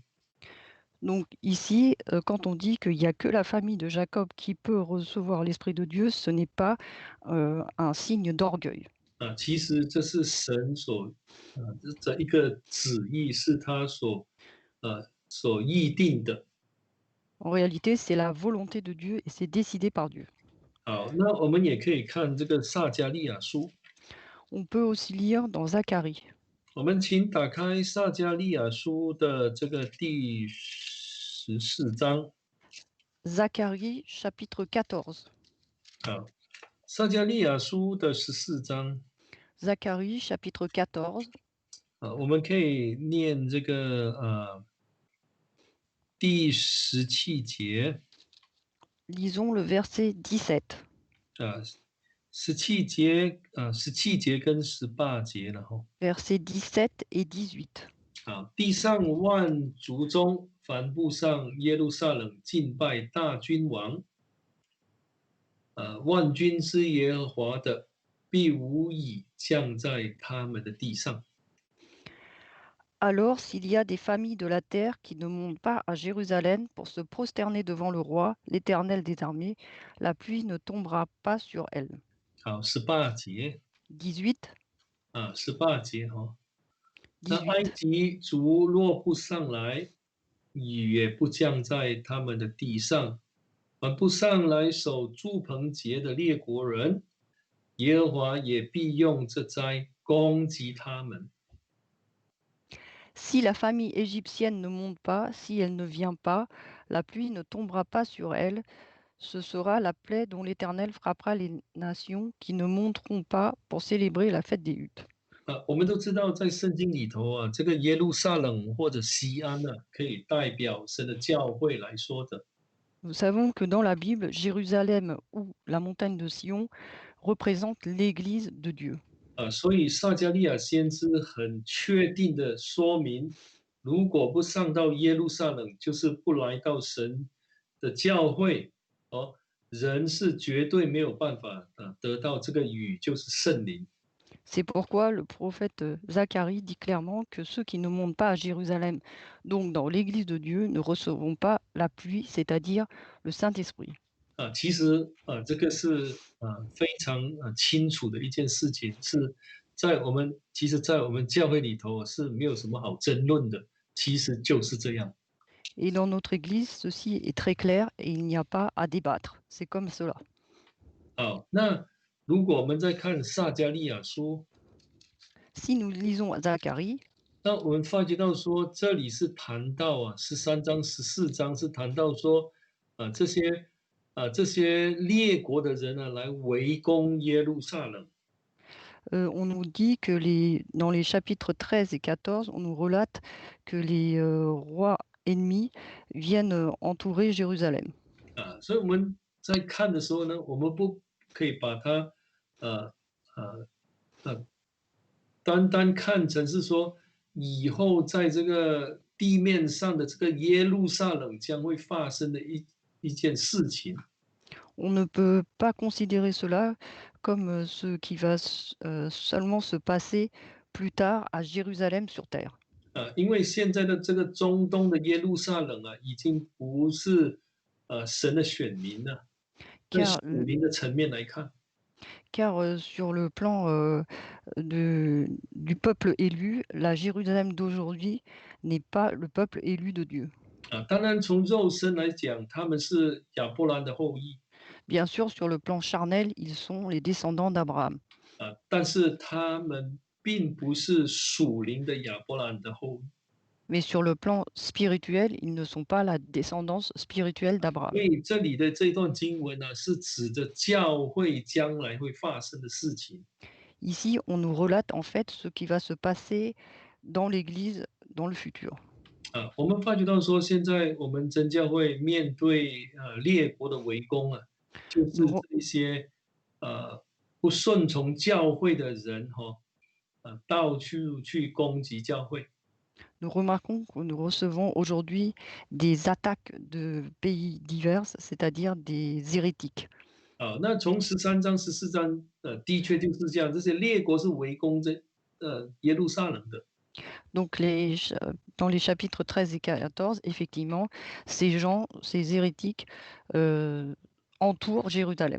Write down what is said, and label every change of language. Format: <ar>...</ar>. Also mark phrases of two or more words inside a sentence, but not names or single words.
<fr>Donc ici, quand on dit qu'il n'y a que la famille de Jacob qui peut recevoir l'Esprit de Dieu, ce n'est pas un signe d'orgueil.</fr> <zh>其实这是神这一个旨意，是他所议定的。</zh> <fr>En réalité, c'est la volonté de Dieu et c'est décidé par Dieu.</fr> <zh>好，那我们也可以看这个撒迦利亚书，</zh> <fr>On peut aussi lire dans Zacharie.</fr> <zh>我们请打开撒迦利亚书的这个第14章。</zh> <fr>Zacharie chapitre 14.</fr> <zh>好，撒迦利亚书的14章，</zh> <fr>Zacharie chapitre 14,</fr> <zh>我们可以念这个第17节</zh> <fr>lisons le verset 17.</fr> <zh>啊，17节跟18节，然后</zh> <fr>Versets 17 et 18.</fr> <zh>地上万族中，凡步上耶路撒冷敬拜大君王，万军之耶和华的，必无以降在他们的地上。</zh> <fr>Alors, s'il y a des familles de la terre qui ne montent pas à Jérusalem pour se prosterner devant le roi, l'Éternel des armées, la pluie ne tombera pas sur elles.</fr> <zh>好，18节</zh> <fr>18,</fr> <zh>18节那埃</zh> <fr>18.</fr> <zh>及族若不上来，雨也不降在他们的地上。凡不上来守住棚节的列国人，耶和华也必用这灾攻击他们。</zh> <fr>Si la famille égyptienne ne monte pas, si elle ne vient pas, la pluie ne tombera pas sur elle. Ce sera la plaie dont l'Éternel frappera les nations qui ne monteront pas pour célébrer la fête des huttes.</fr> <zh>我们都知道，在圣经里头这个耶路撒冷或者西安可以代表神的教会来说的。</zh> <fr>Nous savons que dans la Bible, Jérusalem ou la montagne de Sion représente l'Église de Dieu.</fr> <zh>所以撒迦利亚先知很确定的说明，如果不上到耶路撒冷，就是不来到神的教会人是绝对没有办法得到这个雨，就是圣灵。</zh> <fr>C'est pourquoi le prophète Zacharie dit clairement que ceux qui ne montent pas à Jérusalem, donc dans l'Église de Dieu, ne recevront pas la pluie, c'est-à-dire le Saint-Esprit.</fr> <zh>其实这个是非常清楚的一件事情，是在我们教会里头是没有什么好争论的，其实就是这样。</zh> <fr>Et dans notre Église, ceci est très clair et il n'y a pas à débattre. C'est comme cela.</fr> <zh>好，那如果我们再看撒迦利亚书，</zh> <fr>Si nous lisons Zacharie,</fr> <zh>那我们发觉到说，这里是谈到13章、14章是谈到说，这些列国的人来围攻耶路撒冷。</zh> <fr>on nous dit que dans les chapitres 13 et 14, on nous relate que les rois ennemis viennent entourer Jérusalem.</fr> <zh>所以我们在看的时候呢，我们可以把它呃呃呃单单看成是说，以后在这个地面上的这个耶路撒冷将会发生的一件事情。</zh> <fr>On ne peut pas considérer cela comme ce qui va seulement se passer plus tard à Jérusalem sur terre.</fr> <zh>因为现在的这个中东的耶路撒冷啊，已经不是神的选民了。在</zh> <fr>Car,</fr> <zh>属灵的层面来看，</zh> <fr>sur le plan du peuple élu, la Jérusalem d'aujourd'hui n'est pas le peuple élu de Dieu.</fr> <zh>当然从肉身来讲，他们是亚伯兰的后裔。</zh> <fr>Bien sûr, sur le plan charnel, ils sont les descendants d'Abraham.</fr> <zh>但是他们并不是属灵的亚伯兰的后裔。</zh> <fr>Mais sur le plan spirituel, ils ne sont pas la descendance spirituelle</fr> <zh>所</zh> <fr>d'Abraham.</fr> <zh>以这里的这段经文呢，是指着教会将来会发生的事情。</zh> <fr>Ici, on nous relate en fait ce qui va se passer dans l'Église dans le futur.</fr> <zh>我们发觉到说，现在我们真教会面对列国的围攻啊，就是</zh> <fr>Nous, re-</fr> <zh>这一些不顺从教会的人到处去攻击教会。</zh> <fr>nous remarquons que nous recevons aujourd'hui des attaques de pays divers, c'est-à-dire des hérétiques.</fr> <zh>那从13章、14章，的确就是这样，这些列国是围攻耶路撒冷的。</zh> <fr>Donc, dans les chapitres 13 et 14, effectivement, ces gens, ces hérétiques, entourent Jérusalem.</fr>